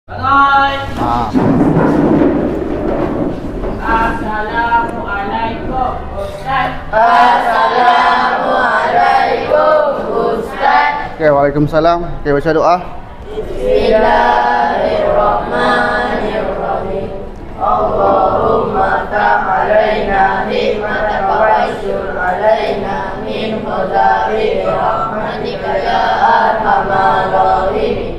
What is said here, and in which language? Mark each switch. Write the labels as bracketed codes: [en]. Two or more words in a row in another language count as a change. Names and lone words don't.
[ms] Assalamualaikum Ustaz. Assalamualaikum Ustaz. Okay, waalaikumsalam. Okay, baca doa. [ar] بسم الله الرحمن الرحيم. اللهم علمنا حكمتك وانشر علينا من خزائن رحمتك يا أرحم الراحمين.